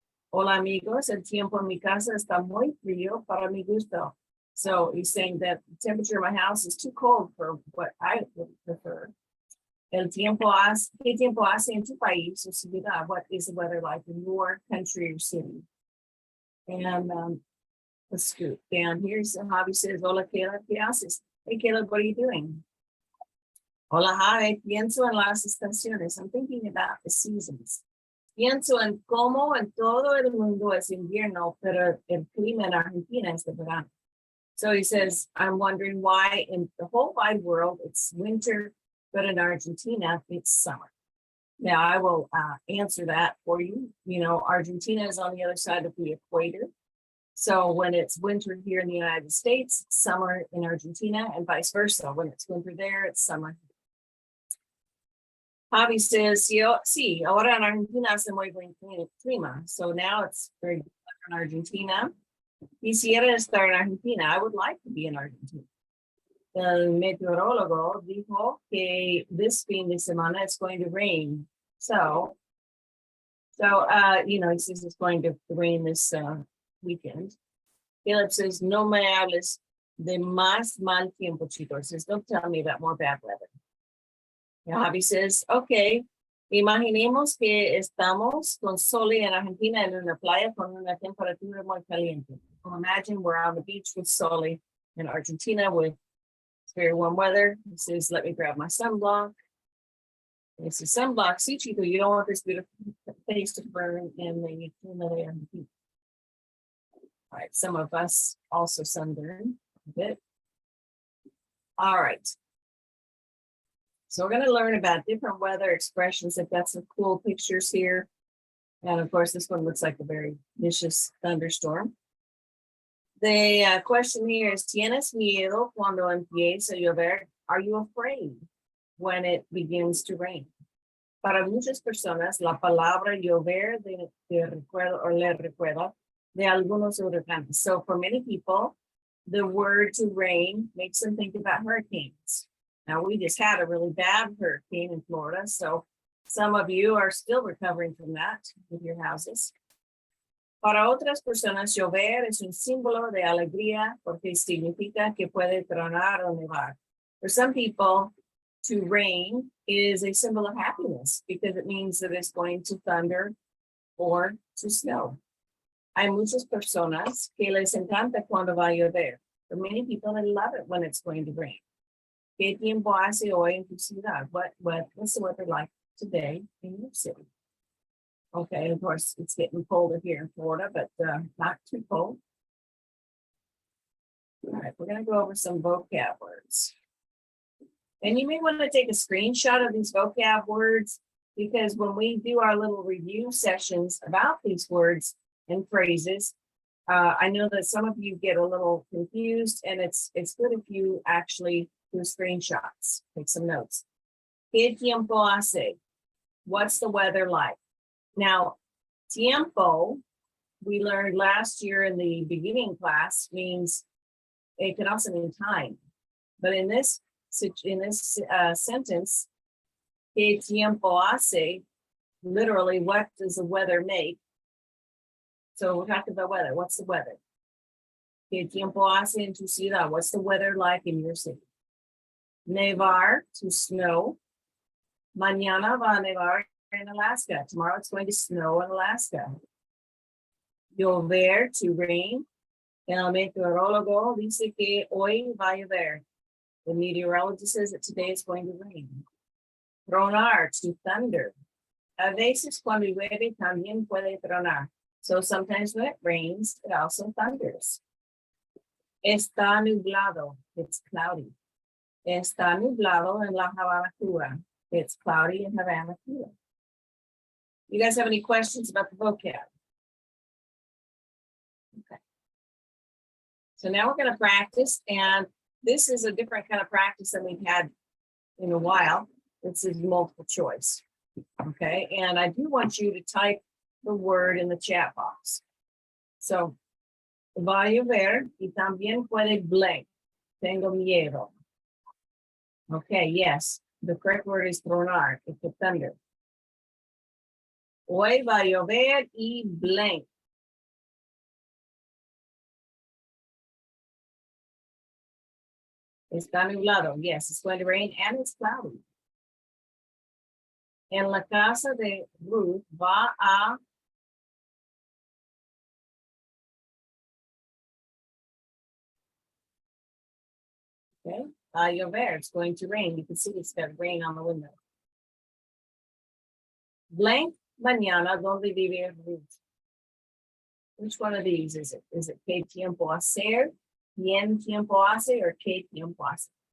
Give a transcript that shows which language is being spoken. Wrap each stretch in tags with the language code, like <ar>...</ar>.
<es>Hola amigos, el tiempo en mi casa está muy frío para mi gusto.</es> <en>So he's saying that the temperature of my house is too cold for what I would prefer.</en> <es>El tiempo hace, ¿qué tiempo hace en tu país o ciudad?</es> <en>What is the weather like in your country or city? And let's scoot down here. So Javi says,</en> <es>"Hola Caleb, ¿qué haces?"</es> <en>Hey Caleb, what are you doing?</en> <es>Hola Javi, pienso en las estaciones.</es> <en>I'm thinking about the seasons.</en> <es>Pienso en cómo en todo el mundo es invierno, pero el clima en Argentina es de verano.</es> <en>So he says, I'm wondering why in the whole wide world it's winter, but in Argentina it's summer. Now I will answer that for you. You know, Argentina is on the other side of the equator. So when it's winter here in the United States, it's summer in Argentina and vice versa. When it's winter there, it's summer. Javi says,</en> <es>sí, ahora en Argentina hace muy buen clima.</es> <en>So now it's very good in Argentina.</en> <es>Quisiera estar en Argentina.</es> <en>I would like to be in Argentina.</en> <es>El meteorólogo dijo que</es> <en>this</en> <es>fin de semana</es> <en>it's going to rain. So you know, he says it's going to rain this weekend. Caleb says,</en> <es>no me hables de más mal tiempo, chicos.</es> <en>Says, don't tell me about more bad weather. Javi says, okay,</en> <es>imaginemos que estamos con sol en Argentina en una playa con una temperatura muy caliente.</es> <en>Well, imagine we're on the beach with sol in Argentina with very warm weather. He says, let me grab my sunblock. And it's a sunblock, see, Chico, you don't want this beautiful face to burn in the humidity and heat. All right, some of us also sunburn a bit. All right. So we're going to learn about different weather expressions. I've got some cool pictures here. And of course, this one looks like a very vicious thunderstorm. The question here is,</en> <es>¿Tienes miedo cuando empieza a llover?</es> <en>Are you afraid when it begins to rain?</en> <es>Para muchas personas, la palabra llover de recuerdo o le recuerda de algunos huracanes.</es> <en>So for many people, the word to rain makes them think about hurricanes. Now, we just had a really bad hurricane in Florida, so some of you are still recovering from that with your houses.</en> <es>Para otras personas, llover es un símbolo de alegría porque significa que puede tronar o nevar.</es> <en>For some people, to rain is a symbol of happiness because it means that it's going to thunder or to snow.</en> <es>Hay muchas personas que les encanta cuando va a llover.</es> <en>For many people, they love it when it's going to rain.</en> <es>¿Qué tiempo hace hoy en tu ciudad?</es> <en>What's the weather like today in your city? Okay, of course, it's getting colder here in Florida, but not too cold. All right, we're going to go over some vocab words. And you may want to take a screenshot of these vocab words because when we do our little review sessions about these words and phrases, I know that some of you get a little confused, and it's good if you actually do screenshots, take some notes.</en> <es>¿Qué tiempo hace?</es> <en>What's the weather like? Now, tiempo we learned last year in the beginning class means it can also mean time. But in this sentence,</en> <es>¿qué tiempo hace?</es> <en>Literally, what does the weather make? So we're talking about weather. What's the weather?</en> <es>¿Qué tiempo hace en tu ciudad?</es> <en>What's the weather like in your city? Nevar, to snow.</en> <es>Mañana va a nevar</es> <en>in Alaska. Tomorrow it's going to snow in Alaska. Llover, to rain.</en> <es>El meteorólogo dice que hoy va a llover.</es> <en>The meteorologist says that today is going to rain. Tronar, to thunder.</en> <es>A veces cuando llueve también puede tronar.</es> <en>So sometimes when it rains, it also thunders.</en> <es>Está nublado,</es> <en>it's cloudy.</en> <es>Está nublado en La Habana, Cuba.</es> <en>It's cloudy in Havana, Cuba. You guys have any questions about the vocab? Okay. So now we're going to practice, and this is a different kind of practice than we've had in a while. This is multiple choice. Okay, and I do want you to type the word in the chat box.</en> <es>So, va a llover y también puede blank. Tengo miedo.</es> <en>Okay, yes, the correct word is tronar. It's a thunder.</en> <es>Hoy va a llover y blank. Está nublado.</es> <en>Yes, it's going to rain and it's cloudy.</en> <es>En la casa de Ruth va a okay, a llover.</es> <en>It's going to rain. You can see it's got rain on the window. Blank</en> <es>mañana donde vive Ruth.</es> <en>Which one of these is it? Is it</en> <es>qué tiempo hacer? Bien tiempo hace or qué tiempo hace?</es>